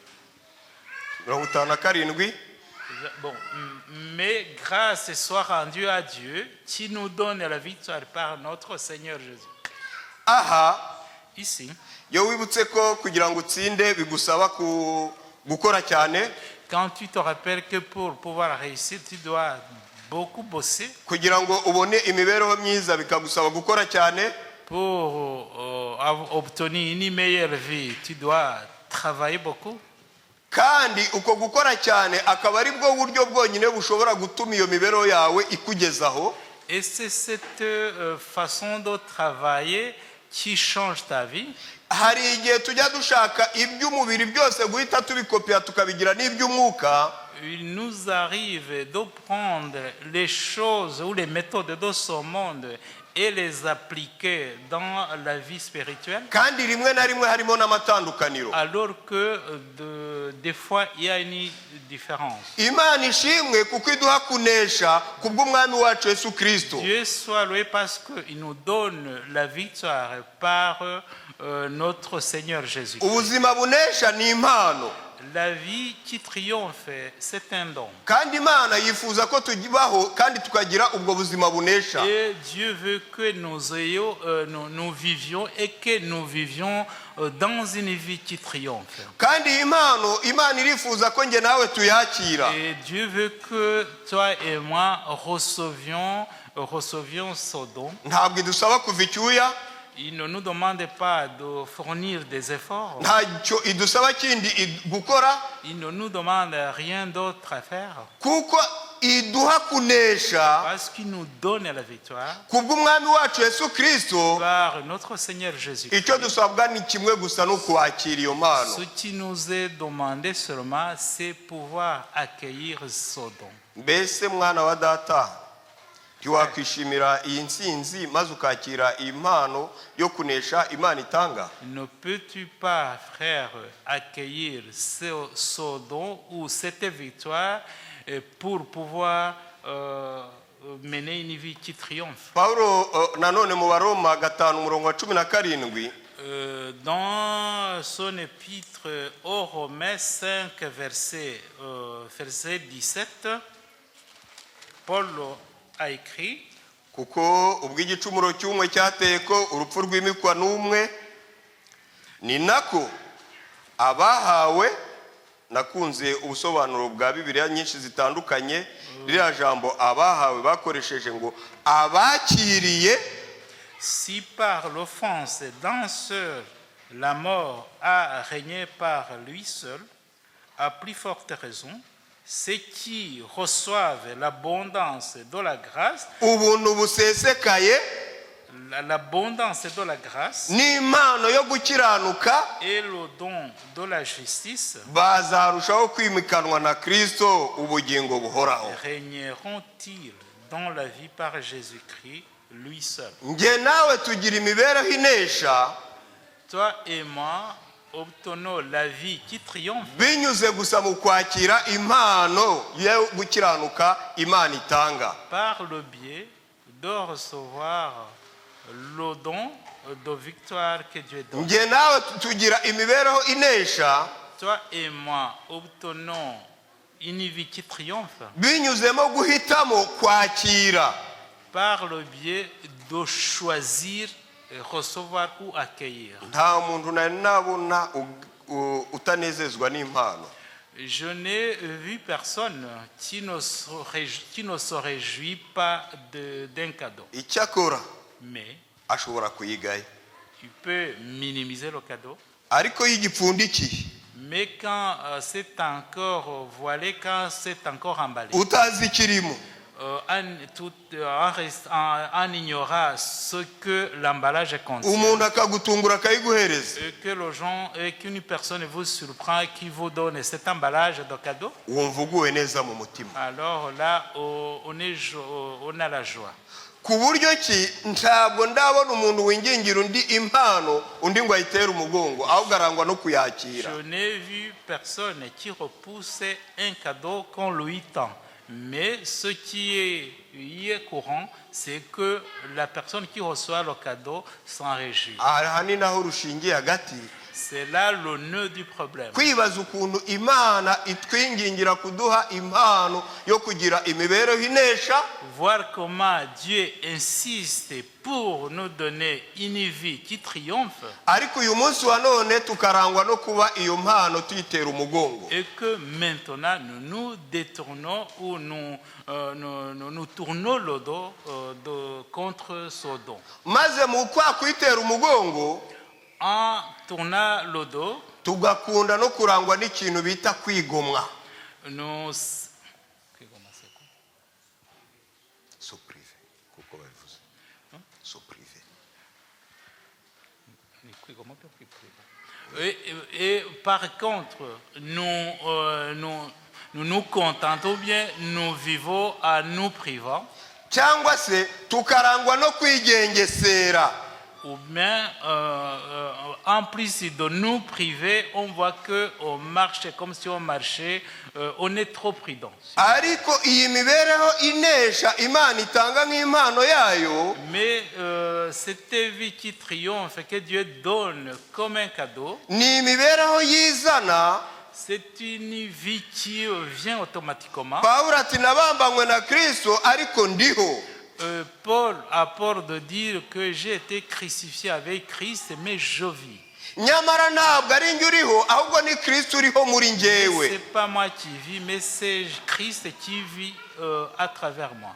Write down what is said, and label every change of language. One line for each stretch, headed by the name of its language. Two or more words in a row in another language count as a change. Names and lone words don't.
French: 57, bon, mais grâce soit rendue à Dieu qui nous donne la victoire par notre Seigneur Jésus. aha Ici,
Kinyarwanda: iyo wibutse ko kugira ngo utsinde bigusaba gukora cyane,
French: quand tu te rappelles que pour pouvoir réussir, tu dois beaucoup bosser.
Kinyarwanda: kugira ngo ubone imibereho myiza bikagusaba gukora cyane,
French: Pour obtenir une meilleure vie, tu dois travailler beaucoup.
Kinyarwanda: kandi uko gukora cyane akaba ari bwo buryo bwonyine bushobora gutuma iyo mibereho yawe ikugezaho.
French: Et c'est cette façon de travailler qui change ta vie.
Kinyarwanda: Hari igihe tujya dushaka iby'umubiri byose guhita tubikopera tukabigira n'iby'umwuka.
French: Il nous arrive de prendre les choses ou les méthodes de ce monde et les appliquer dans la vie spirituelle,
Kinyarwanda: Kandi rimwe na rimwe harimo n'amatandukaniro.
French: alors que des fois il y a une différence.
Kinyarwanda: Imana ishimwe kuko iduha kunesha kubw'umwami wacu Yesu Kristo.
French: Dieu soit loué parce qu'il nous donne la victoire par notre Seigneur Jésus.
Kinyarwanda: Ubuzima bunesha ni impano,
French: La vie qui triomphe, c'est un don.
Kinyarwanda: kandi Imana yifuza ko tugibaho kandi tukagira ubwo buzima bunesha.
French: Et Dieu veut que nous vivions et que nous vivions dans une vie qui triomphe.
Kinyarwanda: Kandi iyi mpano Imana irifuza ko nge nawe tuyakira.
French: Et Dieu veut que toi et moi recevions ce don.
Kinyarwanda: Ntabwo idusaba kuva icyuya,
French: Il ne nous demande pas de fournir des efforts.
Kinyarwanda: ntacyo idusaba kindi gukora,
French: Il ne nous demande rien d'autre à faire.
Kinyarwanda: kuko iduha kunesha
French: Parce qu'il nous donne la victoire
Kinyarwanda: kubw'umwami wacu Yesu Kristo.
French: par notre Seigneur Jésus.
Kinyarwanda: Icyo dusabwa ni kimwe gusa, no kwakira iyo mpano.
French: Ce qui nous est demandé seulement, c'est pouvoir accueillir ce don.
Kinyarwanda: mbese mwana wa data ntiwakwishimira iyi nsinzi maze ukakira iyi mpano yo kunesha Imana itanga?
French: Ne peux-tu pas, frère, accueillir ce don ou cette victoire pour pouvoir mener une vie qui triomphe?
Kinyarwanda: Paulo nanone mu Baroma 5:17
French: dans son épître aux Romains 5, verset 17, Paul a écrit:
Kinyarwanda: kuko ubwo igicumuro cy'umwe cyateye ko urupfu rwimikwa n'umwe, ni nako abahawe, nakunze ubusobanuro bwa Bibiliya nyinshi zitandukanye, ririya jambo abahawe bakoresheje ngo abakiriye.
French: Si par l'offense d'un seul la mort a régné par lui seul, à plus forte raison, ceux qui reçoivent l'abondance de la grâce,
Kinyarwanda: ubuntu busesekaye,
French: l'abondance de la grâce
Kinyarwanda: n'impano yo gukiranuka,
French: et le don de la justice,
Kinyarwanda: bazarushaho kwimikanwa na Kristo ubugingo buhoraho.
French: régneront-ils dans la vie par Jésus-Christ lui seul.
Kinyarwanda: Nge nawe tugira imibereho inesha,
French: Toi et moi obtenons la vie qui triomphe
Kinyarwanda: binyuze gusa mu kwakira impano yo gukiranuka Imana itanga,
French: par le biais de recevoir le don de victoire que Dieu donne.
Kinyarwanda: nge nawe tugira imibereho inesha
French: Toi et moi obtenons une vie qui triomphe
Kinyarwanda: binyuzemo guhitamo kwakira,
French: par le biais de choisir, recevoir ou accueillir.
Kinyarwanda: nta muntu nari nabona utanezezwa n'impano.
French: Je n'ai vu personne qui ne se réjouit pas d'un cadeau.
Kinyarwanda: Icyakora
French: Mais
Kinyarwanda: ashobora kuyigaya,
French: tu peux minimiser le cadeau.
Kinyarwanda: ariko y'igipfundikiye,
French: Mais quand c'est encore voilé, quand c'est encore emballé,
Kinyarwanda: utazi ikirimo,
French: en ignorant ce que l'emballage contient,
Kinyarwanda: umuntu akagutungura akayiguhereza,
French: et que les gens, et qu'une personne vous surprend et qui vous donne cet emballage de cadeau,
Kinyarwanda: wumva uguwe neza mu mutima.
French: alors là, on a la joie.
Kinyarwanda: Ku buryo ki ntabwo ndabona umuntu wingingira undi impano undi ngo ayitere umugongo, ahubwo arangwa no kuyakira.
French: Je n'ai vu personne qui repousse un cadeau qu'on lui tend. Mais ce qui est courant, c'est que la personne qui reçoit le cadeau s'en réjouit.
Kinyarwanda: Aha ni naho rushingiye hagati,
French: C'est là le nœud du problème.
Kinyarwanda: kwibaza ukuntu Imana itwingingira kuduha impano yo kugira imibereho inesha,
French: Voir comment Dieu insiste pour nous donner une vie qui triomphe,
Kinyarwanda: ariko uyu munsi wa none tukarangwa no kuba iyo mpano tuyitera umugongo.
French: et que maintenant nous nous détournons ou nous tournons le dos contre ce don.
Kinyarwanda: Maze mu kwa kuyitera umugongo
French: En tournant le dos,
Kinyarwanda: tugakunda no kurangwa n'ikintu bita kwigomwa.
French: nous... So prive
Kinyarwanda: kuko bavuze
French: so prive. Et par contre, nous contentons bien, nous vivons à nous privant,
Kinyarwanda: Cyangwa se tukarangwa no kwigengesera,
French: ou bien en plus de nous priver, on voit qu'on marche comme si on marchait, on est trop prudent.
Kinyarwanda: ariko iyi mibereho inesha Imana itanga nk'impano yayo,
French: Mais cette vie qui triomphe, que Dieu donne comme un cadeau,
Kinyarwanda: ni imibereho yizana.
French: c'est une vie qui vient automatiquement.
Kinyarwanda: Pawulo ati nabambanywe na Kristo ariko ndiho.
French: Paul a peur de dire que j'ai été crucifié avec Christ, mais je vis.
Kinyarwanda: Nyamara ntabwo ari njye uriho, ahubwo ni Kristo uriho muri njyewe.
French: C'est pas moi qui vis, mais c'est Christ qui vit à travers moi.